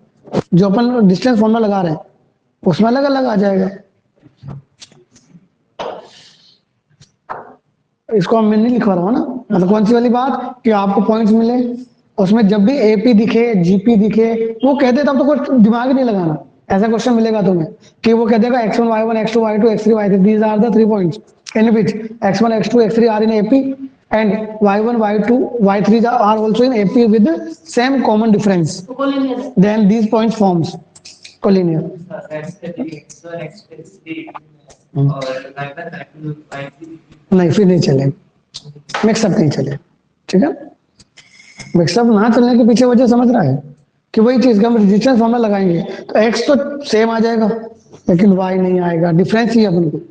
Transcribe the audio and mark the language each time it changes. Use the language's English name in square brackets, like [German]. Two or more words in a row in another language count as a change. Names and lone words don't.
[Hindi] जो अपन [English] distance formula [Hindi] लगा रहे हैं उसमें अलग अलग आ जाएगा। इसको हम मैं नहीं लिखवा रहा हूँ ना, मतलब कौन सी वाली बात कि आपको पॉइंट्स मिले उसमें जब भी एपी दिखे जीपी दिखे वो कहते तब तो कुछ दिमाग ही नहीं लगाना। ऐसा क्वेश्चन मिलेगा तुम्हें कि वो कह देगा [English] x1 y1 x2 y2 x3 y3 these are the 3 points in which x1 x2 x3 are in AP and y1 y2 y3 are also in AP with the same common difference, then these points forms collinear। [Hindi] नहीं फिर नहीं चले, मिक्सअप नहीं चले। ठीक है? मिक्सअप ना चलने के पीछे वजह समझ रहा है कि वही चीज का हम [English] resistance formula [Hindi] लगाएंगे तो एक्स तो सेम आ जाएगा लेकिन वाई नहीं आएगा, डिफरेंस ही अपन को।